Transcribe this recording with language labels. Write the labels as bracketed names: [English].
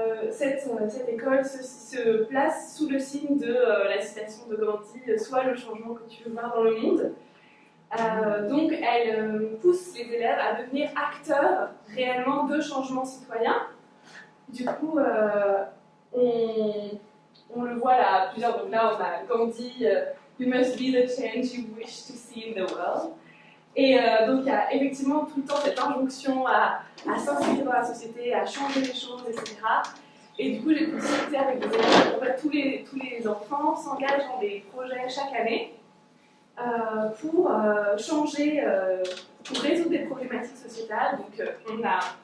[French] cette école se place sous le signe de la citation de Gandhi, soit le changement que tu veux voir dans le monde. Donc elle pousse les élèves à devenir acteurs réellement de changements citoyens. Du coup, on le voit là, plusieurs. Donc là, on a [English] Gandhi, You must be the change you wish to see in the world. [French] Et donc il y a effectivement tout le temps cette injonction à s'inscrire dans la société, à changer les choses, etc. Et du coup, j'ai pu discuter avec des élèves. En fait, tous les enfants s'engagent dans des projets chaque année pour changer, pour résoudre des problématiques sociétales. Donc on a...